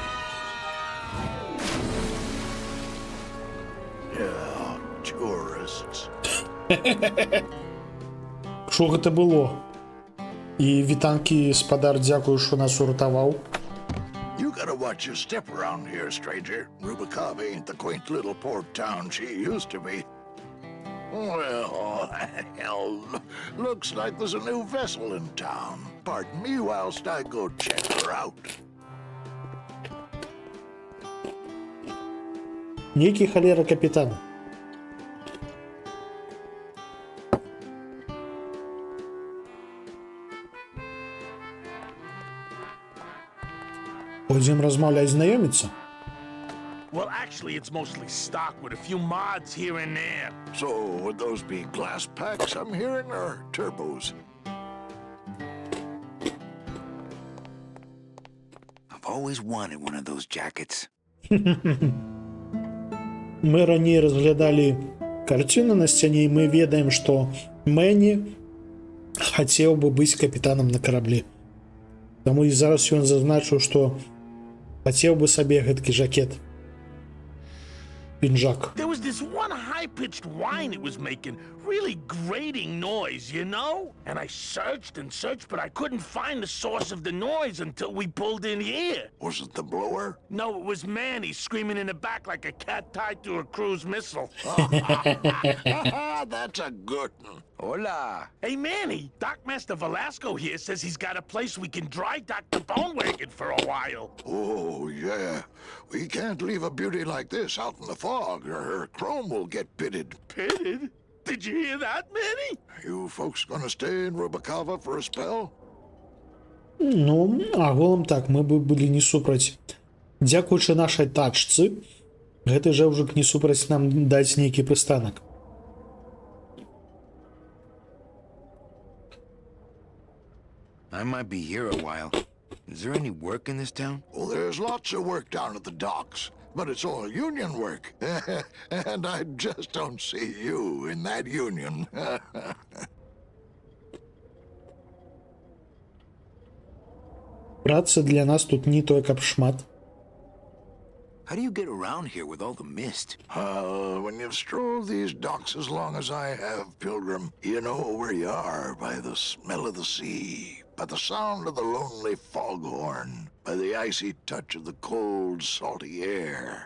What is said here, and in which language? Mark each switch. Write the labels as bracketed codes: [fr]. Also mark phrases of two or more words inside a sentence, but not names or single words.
[en] Tourists. [be] Што гэта было? І вітанкі, спадар, дзякую, што нас уратаваў. [en] You gotta watch your step around here, stranger. Rubacava ain't the quaint little port town she used to be. Well, hell, looks like there's a new vessel in town. Pardon me whilst I go check her out. [be] Нейкі халера капітан. Пойдзем размаўляць, знаёміцца? [en] Well, actually, it's mostly stock with a few mods here and there. So, would those be glass packs I'm hearing, or turbos? I've always wanted one of those jackets. [be] Мы раней разглядалі карціну на сцяне, і мы ведаем, што Мэні хацеў бы быць капітанам на караблі. Таму і зараз ён зазначыў, што хацеў бы сабе гэткі жакет. Пінжак. [en] There was this one high-pitched whine it was making really grating noise, you know? And I searched and searched, but I couldn't find the source of the noise until we pulled in here. Was it the blower? No, it was Manny screaming in the back like a cat tied to a cruise missile. That's a good one. Hola. Hey, Manny, Doc Master Velasco here says he's got a place we can dry dock the bone wagon for a while. Oh, yeah. We can't leave a beauty like this out in the fog, or her chrome will get pitted. Pitted? Did you hear that, Manny? You folks gonna stay in Rubacava for a spell? [be] Ну, агулам так, мы бы былі не супраць. Дзякуючы нашай тачцы, гэты жэўжык не супраць нам даць нейкі прыстанак. [en] I might be here a while. Is there any work in this town? Well, there's lots of work down at the docks, but it's all union work. And I just don't see you in that union. [be] Працы для нас тут не той, каб шмат. [en] How do you get around here with all the mist? When you've strolled these docks as long as I have, Pilgrim, you know where you are by the smell of the sea, by the sound of the lonely foghorn, by the icy touch of the cold, salty air.